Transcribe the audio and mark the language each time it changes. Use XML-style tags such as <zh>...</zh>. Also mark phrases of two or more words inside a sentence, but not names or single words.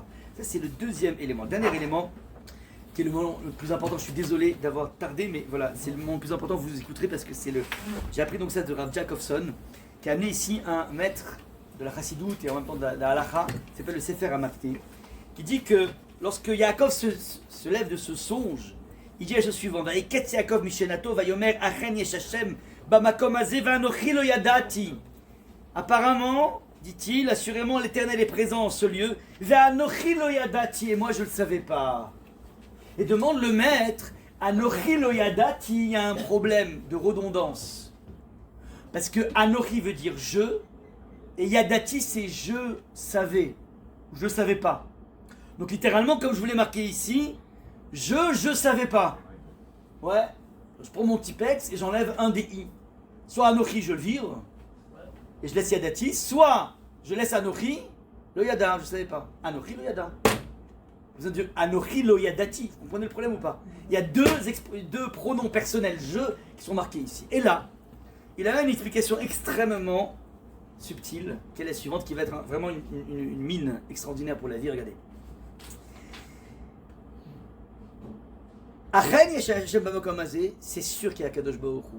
<fr>Ça c'est le deuxième élément. Le dernier élément, qui est le moment le plus important, je suis désolé d'avoir tardé, mais voilà, c'est le moment le plus important, vous écouterez parce que c'est le... J'ai appris donc ça de Rav Jacobson, qui a amené ici un maître de la Chassidoute et en même temps de la Halacha, qui s'appelle le Sefer Hamakté, qui dit que lorsque Yaakov se lève de ce songe, il dit la chose suivante:</fr> <he>וייקץ יעקב משנתו ויאמר אכן יש ה' במקום הזה ואנכי לא ידעתי.</he> <fr>Apparemment, dit-il, assurément l'Éternel est présent en ce lieu,</fr> <he>ואנכי לא ידעתי,</he> <fr>et moi je ne le savais pas. Et demande le maître,</fr> <he>אנכי לא ידעתי,</he> <fr>il y a un problème de redondance. Parce que Anochi veut dire je, et Yadati c'est je savais, je ne savais pas. Donc littéralement, comme je vous l'ai marqué ici, je savais pas. Ouais, je prends mon petit pex et j'enlève un des i. Soit Anochi, je le vire, et je laisse Yadati, soit je laisse</fr> <he>אנכי לא ידע,</he> <fr>je ne savais pas.</fr> <he>אנכי לא ידע.</he> <fr>Vous allez dire</fr> <he>אנכי לא ידעתי.</he> <fr>Vous comprenez le problème ou pas? Il y a deux pronoms personnels je qui sont marqués ici. Et là, il a une explication extrêmement subtile, qui est la suivante, qui va être vraiment une mine extraordinaire pour la vie. Regardez. C'est sûr qu'il y a</fr> <he>קדוש ברוך הוא.</he>